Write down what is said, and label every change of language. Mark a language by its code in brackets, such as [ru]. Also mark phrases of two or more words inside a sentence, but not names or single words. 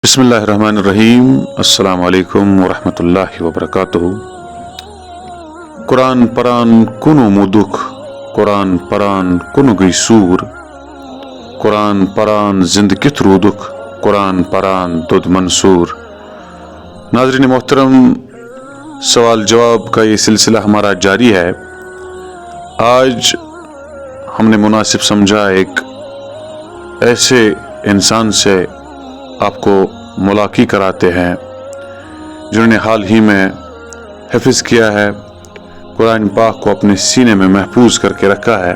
[ar] بسم اللہ الرحمن الرحیم۔ السلام علیکم ورحمۃ اللہ وبرکاتہ۔ [ks] قرآن پران کنو مدک، قرآن پران کنو گئی سور، قرآن پران زند کت رودک، قرآن پران دود منصور۔ [ur] ناظرین محترم، سوال جواب کا یہ سلسلہ ہمارا جاری ہے۔ آج ہم نے مناسب سمجھا ایک ایسے انسان سے آپ کو ملاقات کراتے ہیں جنہوں نے حال ہی میں حفظ کیا ہے، قرآن پاک کو اپنے سینے میں محفوظ کر کے رکھا ہے۔